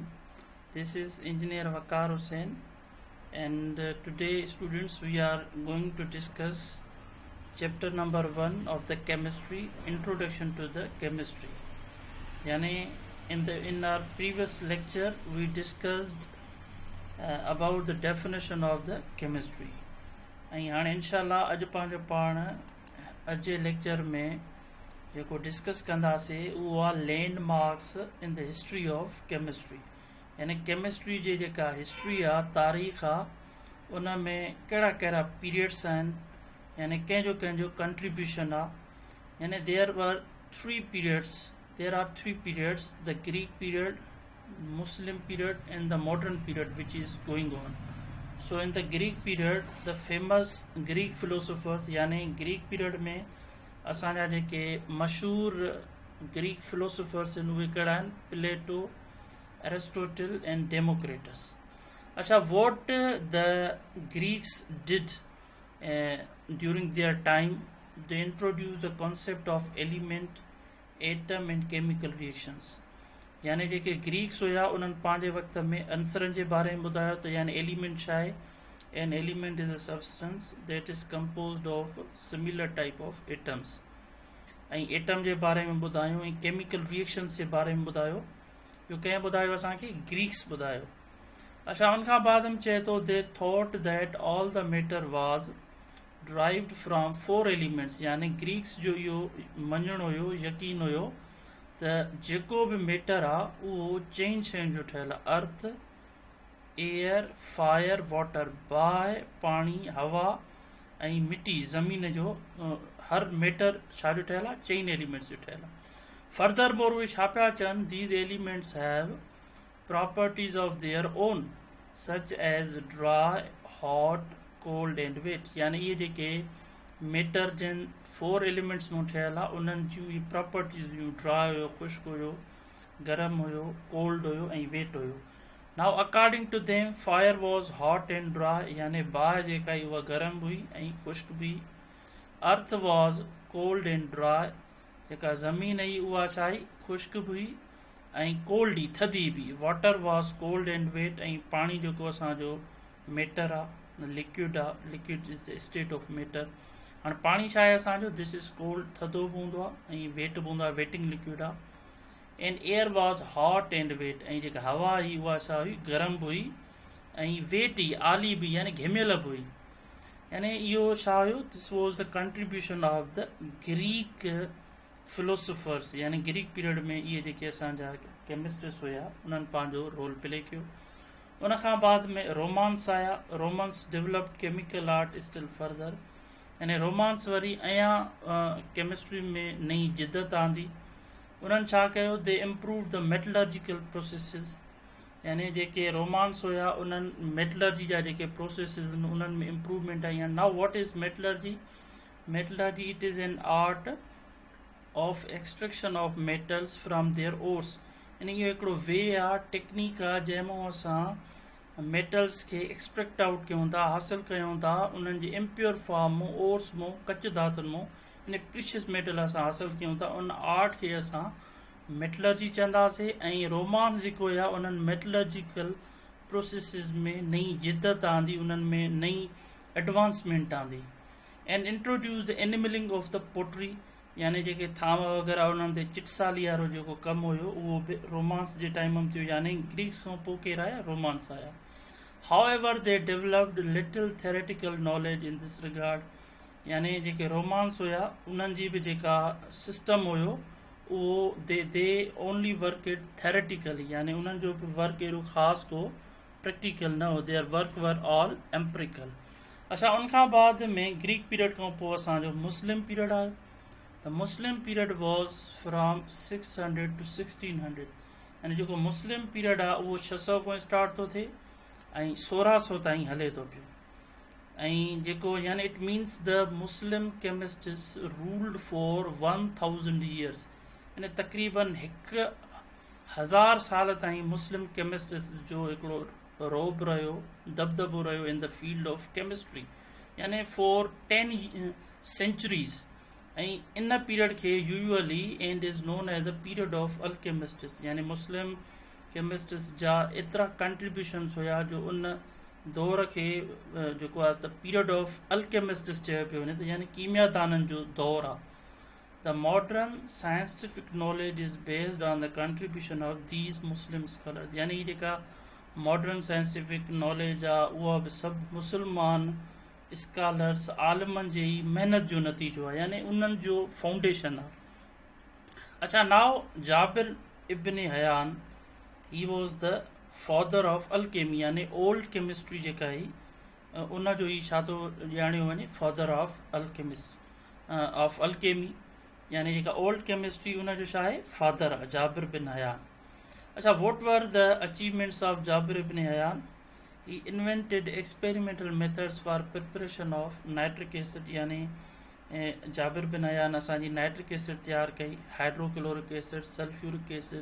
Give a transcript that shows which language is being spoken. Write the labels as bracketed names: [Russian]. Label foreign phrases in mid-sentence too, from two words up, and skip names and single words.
[English] This is Engineer Waqar Hussain, and today, students, we are going to discuss chapter number 1 of the chemistry, Introduction to the Chemistry. Yani, in our previous lecture, we discussed about the definition of the chemistry. [Sindhi] ऐं हाणे इनशाला अॼु पंहिंजो पाण अॼु जे लेक्चर में जेको डिस्कस कंदासीं उहो आहे [English] landmarks in the history of chemistry. [Sindhi] यानी केमिस्ट्री जी जेका हिस्ट्री आहे, तारीख़ आहे, उन में कहिड़ा कहिड़ा पीरियड्स आहिनि, यानी कंहिंजो कंट्रीब्यूशन आहे. [English] यानी there are three periods, the Greek period, Muslim period, and the modern period which is going on. So in the Greek period, the famous Greek philosophers, [Sindhi] यानी [English] Greek period [Sindhi] में असांजा जेके मशहूर [English] Greek philosophers [Sindhi] आहिनि उहे कहिड़ा आहिनि? [English] Plato, Aristotle and Democritus. [Sindhi] अच्छा, [English] What the Greeks did during their time, they introduce the concept of element, atom and chemical reactions. [Sindhi] यानी जेके ग्रीक्स हुया उन्हनि पंहिंजे वक़्त में अंसरनि जे बारे में ॿुधायो त यानी एलिमेंट छा आहे. [English] An element is a substance that is composed of similar type of atoms. [Sindhi] ऐं एटम जे बारे में ॿुधायूं ऐं [English] chemical reactions [Sindhi] जे बारे में ॿुधायो. इहो कंहिं ॿुधायो? असांखे ग्रीक्स ॿुधायो. अच्छा, उनखां बाद में चए थो [English] they thought that all the matter was derived from 4 elements. [Sindhi] यानी ग्रीक्स जो इहो मञणु हुयो, यकीन हुयो त जेको बि मैटर आहे उहो 4 शयुनि जो ठहियलु आहे: [English] earth, air, fire, water. [Sindhi] बाहि, पाणी, हवा ऐं मिटी, ज़मीन जो हर मैटर छा जो ठहियलु आहे? 4 एलिमेंट्स जो ठहियलु आहे. [English] further more [Sindhi] उहे छा पिया चवनि? [English] These elements have properties of their own such as dry, hot, cold and wet. [Sindhi] यानी इहे जेके मैटर जिन 4 एलिमेंट्स में ठहियलु आहे उन्हनि जूं इहे प्रॉपर्टीज़ हुयूं. ड्राई हुयो, ख़ुश्क हुयो, गरम हुयो, कोल्ड हुयो ऐं वेट हुयो. [English] Now according to them fire was hot and dry. [Sindhi] यानी बाहि जेका आई उहा गरम हुई ऐं ख़ुश्क बि. [English] Earth was cold and dry. [Sindhi] जेका ज़मीन आई उहा छा आई? ख़ुश्क बि हुई ऐं कोल्ड ई, थधी बि. [English] Water was cold and wet. [Sindhi] ऐं पाणी जेको असांजो मैटर आहे, लिक्विड आहे, [English] Liquid is the state of matter. [Sindhi] हाणे पाणी छा आहे असांजो? [English] This is cold, [Sindhi] थधो बि हूंदो आहे, ऐं वेट बि हूंदो आहे, [English] wetting liquid [Sindhi] आहे. [English] And air was hot and wet. [Sindhi] ऐं जेका हवा हुई उहा छा हुई? गरम बि हुई ऐं वेट ई, आली बि, यानी घिमियल बि हुई. यानी इहो छा हुयो? [English] This was the contribution of the Greek philosophers. [Sindhi] यानी [English] Greek period [Sindhi] में इहे जेके असांजा केमिस्ट्रिस्ट हुया उन्हनि पंहिंजो [English] role play [Sindhi] कयो. [English] उनखां बाद में रोमांस आया. Romans developed chemical art still further. [Sindhi] यानी रोमांस वरी अञा केमिस्ट्री में नई जिदत आंदी. उन्हनि छा कयो? [English] They improve the metallurgical processes. [Sindhi] यानी जेके रोमांस हुया उन्हनि मेटलर्जी जा जेके प्रोसेसिस आहिनि उन्हनि में इम्प्रूवमेंट आई आहे. [English] Now what is metallurgy? Metallurgy it is an art of extraction of metals from their ores. [Sindhi] यानी इहो हिकिड़ो वे आहे, टेक्निक आहे जंहिंमां असां मेटल्स खे [English] extract out [Sindhi] कयूं था, हासिलु कयूं था उन्हनि जी [English] impure form [Sindhi] मां, ओर्स मां, कच धातुनि मां. यानी [English] precious metal [Sindhi] असां हासिलु कयूं था. उन आर्ट खे असां मेटलर्जी चवंदासीं. ऐं रोमांस जेको हुया उन्हनि [English] metallurgical processes [Sindhi] में नई जिदत आंदी, उन्हनि में नई एडवांसमेंट आंदी. [English] And introduce the enamelling of the pottery. [Sindhi] यानी जेके थाम वग़ैरह उन्हनि ते चिटसाली वारो जेको कमु हुयो उहो बि रोमांस जे टाइम में थियो. यानी ग्रीक्स खां पोइ केरु आया? [English] रोमांस आया. However they developed little theoretical knowledge in this regard. [Sindhi] यानी जेके रोमांस हुया उन्हनि जी बि जेका सिस्टम हुयो उहो [English] they only work it theoretically. [Sindhi] यानी उन्हनि जो बि वर्क अहिड़ो ख़ासि को प्रैक्टिकल न हो. [English] Their work were all empirical. [Sindhi] अच्छा, उनखां बाद में [English] Greek period [Sindhi] खां पोइ असांजो [English] Muslim period [Sindhi] आयो. [English] The Muslim period was from 600 to 1600. [Sindhi] यानी जेको [English] Muslim period [Sindhi] आहे उहो 600 खां स्टार्ट थो थिए ऐं 1600 ताईं हले थो पियो. [English] ऐं जेको यानी it means the Muslim chemists ruled for 1000 years. [Sindhi] यानी तक़रीबन 1000 साल ताईं [English] Muslim chemists [Sindhi] जो हिकिड़ो रोब रहियो, दबदबो रहियो [English] in the field of chemistry. यानी for 10 centuries. [Sindhi] ऐं इन पीरियड खे [English] usually and is known as the period of alchemists, [Sindhi] यानी [English] Muslim chemists [Sindhi] जा एतिरा कंट्रीब्यूशन्स हुया जो उन दौर खे जेको आहे त [English] period of alchemists [Sindhi] चयो पियो वञे, त यानी कीमियादाननि जो दौरु आहे. [English] The modern scientific knowledge is based on the contribution of these Muslim scholars. [Sindhi] यानी ही जेका [English] modern scientific knowledge [Sindhi] आहे उहा बि सभु मुस्लमान स्कॉलर्स आलमनि जे ई महिनत जो नतीजो आहे, यानी उन्हनि जो फाउंडेशन आहे. अच्छा, [English] Now Jabir ibn Hayyan, he was the father of alchemy, [Sindhi] यानी [English] old chemistry [Sindhi] जेका ही उन जो ई छा थो ॼाणियो वञे, [English] father of of alchemy, [Sindhi] यानी जेका [English] old chemistry [Sindhi] उन जो छा आहे, फादर आहे, जाबिर बिन हयान. [English] अच्छा, What were the achievements of Jabir ibn Hayyan? He invented experimental methods for preparation of nitric acid, [Sindhi] यानी जाबिर बिन हयान असांजी [English] nitric acid [Sindhi] तैयार कई, [English] hydrochloric acid, sulphuric acid.